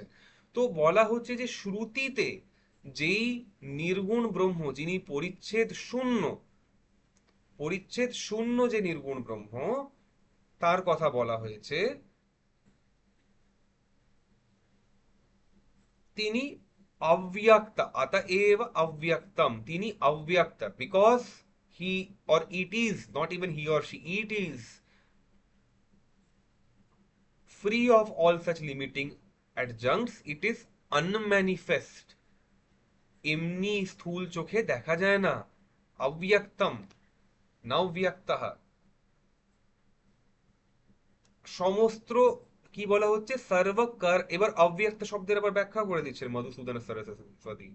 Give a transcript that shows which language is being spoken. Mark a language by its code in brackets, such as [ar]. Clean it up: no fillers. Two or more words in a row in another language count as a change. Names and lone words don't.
[bn] তো বলা হচ্ছে যে শ্রুতিতে যেই নির্গুণ ব্রহ্ম, যিনি পরিচ্ছেদ শূন্য, পরিচ্ছেদ শূন্য যে নির্গুণ ব্রহ্ম, তার কথা বলা হয়েছে, [sa] তিনি अव्यक्त, अतएव अव्यक्तम, তিনি अव्यक्त, [en] बिकॉज he or it is not even he or she, it is free of all such limiting adjuncts, it is unmanifest, [bn] এমনি স্থূল চোখে দেখা যায় না, [sa] अव्यक्तम नव्यक्तः। [bn] সমস্ত কি বলা হচ্ছে, সর্বকর, এবার অব্যক্ত শব্দের আবার ব্যাখ্যা করে দিচ্ছেন মধুসূদন সরস্বতী।